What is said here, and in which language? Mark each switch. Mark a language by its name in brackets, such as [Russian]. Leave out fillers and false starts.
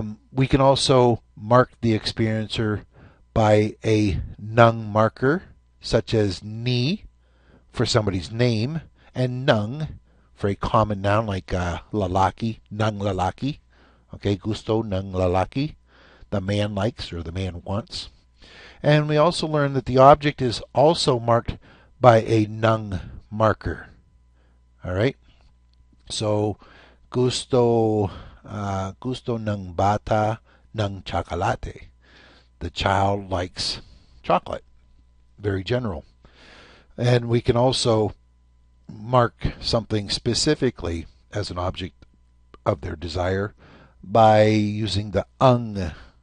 [English] We can also mark the experiencer by a nung marker, such as ni for somebody's name, and nung for a common noun like lalaki, nung lalaki. Okay, [Filipino] gusto ng lalaki, [English] the man likes or the man wants. And we also learned that the object is also marked by a nung marker. All right. [Filipino] So gusto ng bata ng chocolate. [English] The child likes chocolate. Very general. And we can also mark something specifically as an object of their desire by using the ang